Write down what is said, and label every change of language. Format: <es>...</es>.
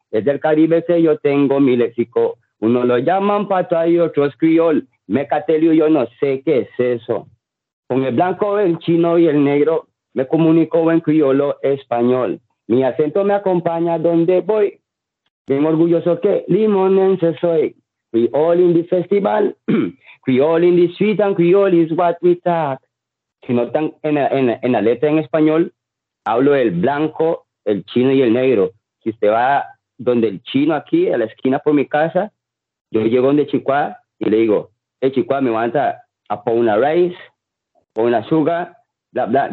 <es>Es del Caribe que yo tengo mi léxico. Uno lo llaman pata y otro es criol. Mecatelio, yo no sé qué es eso. Con el blanco, el chino y el negro me comunico en criollo español. Mi acento me acompaña donde voy. Bien orgulloso que limonense soy.</es> <en>Criol in the festival, criol in the street, and criol is what we talk.</en> <es>Si notan en la letra en español, hablo del blanco, el chino y el negro. Si usted va donde el chino aquí, a la esquina por mi casa, yo llego donde Chicuá y le digo, Chicuá, me manda a poner una rice, poner una sugar, bla, bla.</es>